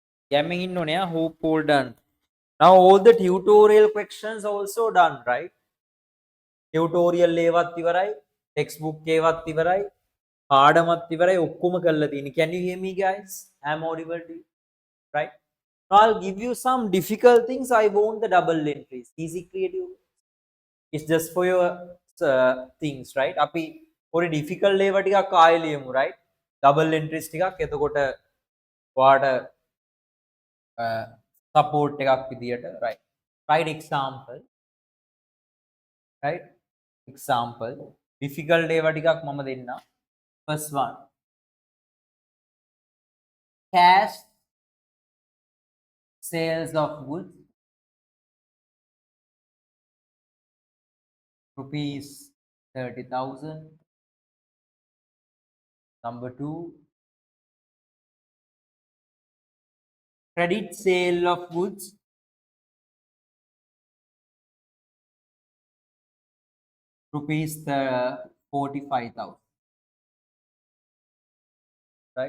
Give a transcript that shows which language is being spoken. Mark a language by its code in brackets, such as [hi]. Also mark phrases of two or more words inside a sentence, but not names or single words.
[en] Gamming in nonya, hope all done. Now all the tutorial questions also done, right? [si] Tutorial ඒවත් ඉවරයි, textbook ඒවත් ඉවරයි, පාඩමත් ඉවරයි, ඔක්කොම කරලා තියෙන්නේ. [en] Can you hear me guys? I'm audible to you, right? Now I'll give you some difficult things. I want the double entries. Easy creative. It's just for your things, right? [si] අපි පොඩි difficult ඒවා ටිකක් ආයෙ ලියමු, right? [en] Double entries [si] ටිකක් එතකොට ඔයාට support එකක් විදියට, [en] right? Right example, right? Example difficult [si] ඒවා ටිකක් මම දෙන්නම්. [en] First one, cash sales of goods rupees 30,000. Number 2, credit sale of goods rupees 45,000, right?